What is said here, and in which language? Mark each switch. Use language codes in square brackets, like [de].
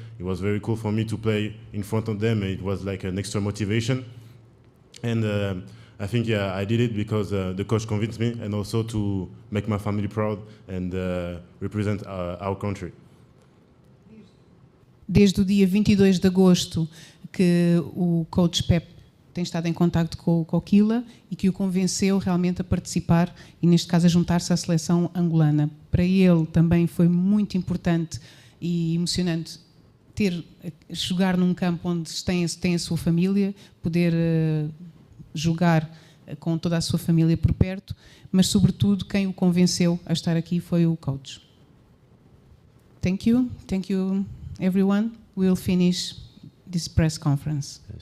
[en] It was very cool for me to play in front of them. It was like an extra motivation. And I think, I did it because the coach convinced me, and also to make my family proud and represent our country. [pt] Desde o dia 22 de agosto que o coach Pep tem estado em contacto com o Kokila e que o convenceu realmente a participar e, neste caso, a juntar-se à seleção angolana. Para ele também foi muito importante e emocionante jogar num campo onde tem a sua família, poder jogar com toda a sua família por perto, mas sobretudo quem o convenceu a estar aqui foi o coach. [en] Thank you everyone. We'll finish this press conference.